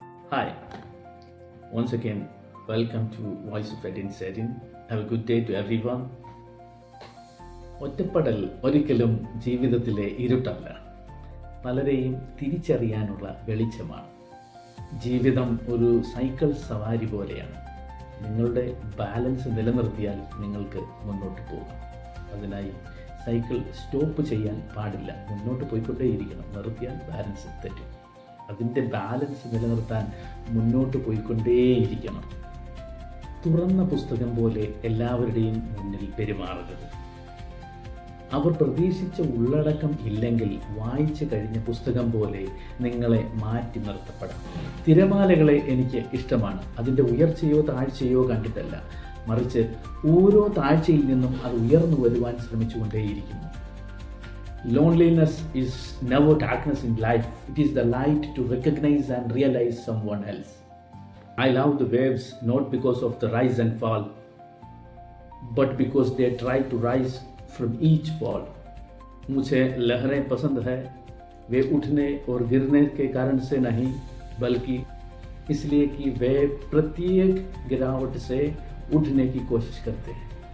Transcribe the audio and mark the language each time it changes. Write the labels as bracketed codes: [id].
[en] Hi, once again, welcome to Voice of Edin Sedin. Have a good day to everyone. [ml] ഒറ്റപ്പെടൽ ഒരിക്കലും ജീവിതത്തിലെ ഇരുട്ടല്ല, പലരെയും തിരിച്ചറിയാനുള്ള വെളിച്ചമാണ്. ജീവിതം ഒരു സൈക്കിൾ സവാരി പോലെയാണ്. നിങ്ങളുടെ ബാലൻസ് നിലനിർത്തിയാൽ നിങ്ങൾക്ക് മുന്നോട്ട് പോകാം. അതിനായി സൈക്കിൾ സ്റ്റോപ്പ് ചെയ്യാൻ പാടില്ല, മുന്നോട്ട് പോയിക്കൊണ്ടേയിരിക്കണം. നിർത്തിയാൽ ബാലൻസ് തെറ്റും. അതിൻ്റെ ബാലൻസ് നിലനിർത്താൻ മുന്നോട്ട് പോയിക്കൊണ്ടേയിരിക്കണം. തുറന്ന പുസ്തകം പോലെ എല്ലാവരുടെയും മുന്നിൽ പെരുമാറരുത്. അവർ പ്രതീക്ഷിച്ച ഉള്ളടക്കം ഇല്ലെങ്കിൽ വായിച്ചു കഴിഞ്ഞ പുസ്തകം പോലെ നിങ്ങളെ മാറ്റി നിർത്തപ്പെടാം. തിരമാലകളെ എനിക്ക് ഇഷ്ടമാണ്, അതിൻ്റെ ഉയർച്ചയോ താഴ്ചയോ കണ്ടിട്ടല്ല, മറിച്ച് ഓരോ താഴ്ചയിൽ നിന്നും അത് ഉയർന്നു വരുവാൻ ശ്രമിച്ചുകൊണ്ടേയിരിക്കുന്നു. [en] Loneliness is never darkness in life. It is the light to recognize and realize someone else. I love the waves not because of the rise and fall, but because they try to rise from each fall. [hi] मुझे लहरें पसंद है, वे उठने और गिरने के कारण से नहीं, बल्कि इसलिए कि वे प्रत्येक गिरावट से उठने की कोशिश करते हैं.